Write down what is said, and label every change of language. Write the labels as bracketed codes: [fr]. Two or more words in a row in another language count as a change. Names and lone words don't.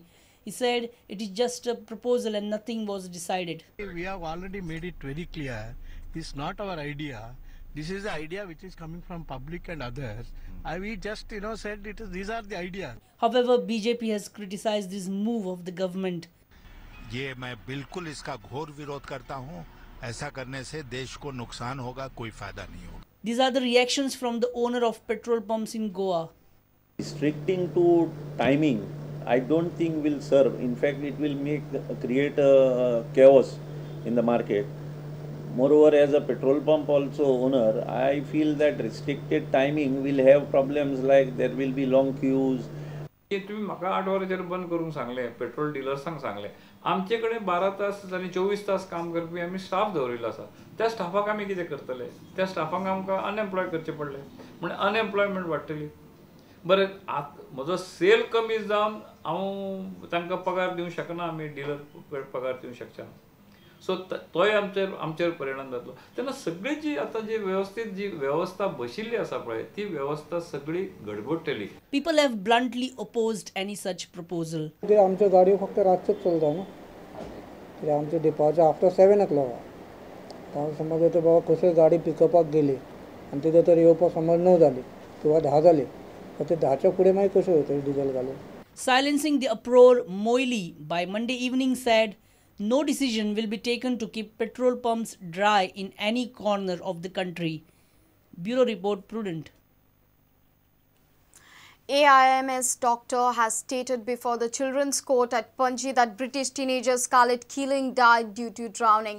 [en] He said it is just a proposal and nothing was decided. We have already made it very clear. It's not our idea. This is the idea which is coming from public and others. We just said these are the ideas. However, BJP has criticized this move of the government. [hi] ये मैं बिल्कुल इसका घोर विरोध करता हूं। ऐसा करने से देश को नुकसान होगा, कोई फायदा नहीं होगा। [en] These are the reactions from the owner of petrol pumps in Goa. Restricting to timing, I don't think will serve. In fact, it will create a chaos in the market. Moreover, as a petrol pump also owner, I feel that restricted timing will have problems like there will be long queues. [kok] तुम्ही म्हाका 8 वरांचेर बंद करून सांगले, पेट्रोल डिलर्सांक सांगले, आमचे कडेन 12 तास आनी 24 तास काम करपी आमी स्टाफ दवरिल्लो आसा, त्या स्टाफाक आमी कितें करतले? त्या स्टाफांक आमकां अनएम्प्लॉय करचे पडले, म्हणजे अनएम्प्लॉयमेंट वाडटली. बरें, म्हजो सेल कमी जावन हांव तांकां पगार दिवंक शकना, आमी डिलर पगार दिवंक शकना. सो तोय आमचेर परिणाम जातलो. तेन्ना सगळी जी आतां जी व्यवस्थीत जी व्यवस्था बशिल्ली आसा पळय, ती व्यवस्था सगळी गडबडटली. [en] People have bluntly opposed any such proposal. [kok] आमच्यो गाडयो फक्त रातच्योच चलता न्हू, कित्याक आमचे [en] departure after 7 o'clock. [kok] हांव समज तर बाबा खंयसर गाडी पिकअपाक गेली आनी तिका तर येवपाक समज 9 जाली किंवा 10 जाली, तर ते 10च्या फुडें मागीर कशें वयतले डिझेल घालून. [en] Silencing the uproar, Moily by Monday evening said no decision will be taken to keep petrol pumps dry in any corner of the country. Bureau Report, Prudent. AIMS doctor has stated before the Children's Court at Panji that British teenager Scarlett Keeling died due to drowning.